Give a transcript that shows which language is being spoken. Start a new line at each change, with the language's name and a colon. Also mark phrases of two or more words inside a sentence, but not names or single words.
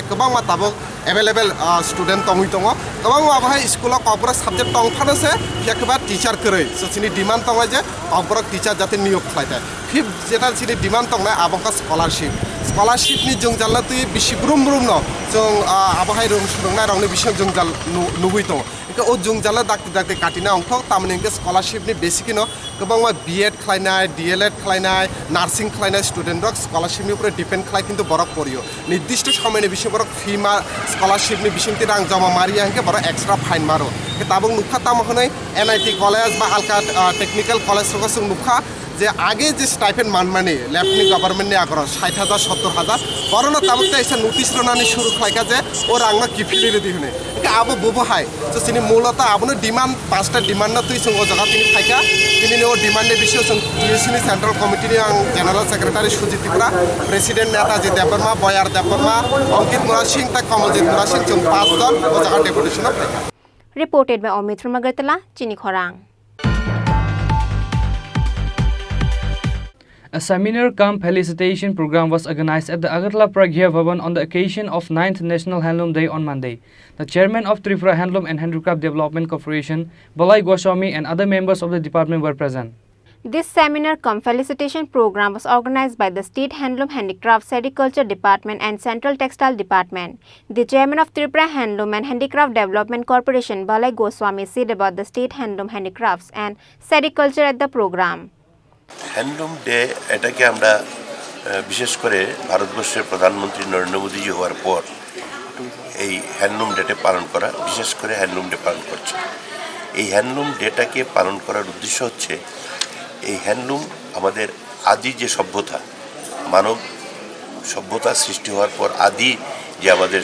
Kok Borok: गोबां मा ताबो
English: available student
Kok Borok: दङ गोबां आबहाय स्कुलाव ककबरक साबजेक्ट दंफानोसो केकबा टीचार करे सचिनि डिमान्ड दङ जे ककबरक टीचार जाते नियोग खालायनाय फिफ्थ जेटा चिनि डिमान्ड दंनाय आबका स्कलारशिपनि जों जाल्ला तुइ बिसि ब्रुम न जों आबहाय रोंसुंनाय रावनि बिसि जों जाल नुबुइ दङ ओ जों जाल्ला दाक्ति काटिना अंथ तामाने स्कलारशिपनि बेसिकनो गोबां मा बीएड खालायनाय डीएलएड खालायनाय नार्सिं खालायनाय स्टूडेंट रक स्कलारशिपनि ऊपर डिपेंड खालाय किन्तु बरक परियो निर्दिष्ट समयनि बिसि बरक फी मा स्कलारशिपनि बिसिंति रां जमा मारिया हंके बरक
English: extra fine
Kok Borok: मारो ताबुं नुखा ताम हनै एनआईटी कॉलेज बा आलका
English: technical college
Kok Borok: रक जों नुखा जे आगे जे स्टाइपेंड मानमानि लेफ्टनि गवर्नमेंटनि आग्रह 60,000 70,000 बरनो ताबुक एसे नोटिस रनानि शुरू खालायका जे ओ रांना किफिलि रेडी होने आबो बोबहाय जो सिनि मूलता आबनो डिमांड पांचटा डिमांड न तुइ संग जगा तिनि खायका तिनि नो डिमांडनि विषय जों टीएससीनि सेंट्रल कमिटिनि आं
English: general secretary
Kok Borok: सुजित त्रिपुरा प्रेसिडेंट नेताजी देबबर्मा बयार देबबर्मा अंकित मुरा सिंह ता कमलजीत मुरा सिंह जों 5 जन ओ जगा डेपुटेशन
English: Reported by Omid from Agartala, Chini Khorang. A seminar cum felicitation program was organized at the Agartala Pragya Bhavan on the occasion of 9th National Handloom Day on Monday. The chairman of Tripura Handloom and Handicraft Development Corporation, Balai Goswami, and other members of the department were present. This seminar cum felicitation program was organized by the State Handloom Handicraft Sericulture Department and Central Textile Department. The chairman of Tripura Handloom and Handicraft Development Corporation, Balai Goswami, said about the state handloom handicrafts and sericulture at the program.
Bangla: হ্যান্ডলুম ডে এটাকে আমরা বিশেষ করে ভারতবর্ষের প্রধানমন্ত্রী নরেন্দ্র মোদীজি হওয়ার পর এই হ্যান্ডলুম ডেটে পালন করা বিশেষ করে হ্যান্ডলুম ডে পালন করছে এই হ্যান্ডলুম ডেটাকে পালন করার উদ্দেশ্য হচ্ছে এই হ্যান্ডলুম আমাদের আদি যে সভ্যতা মানব সভ্যতা সৃষ্টি হওয়ার পর আদি যে আমাদের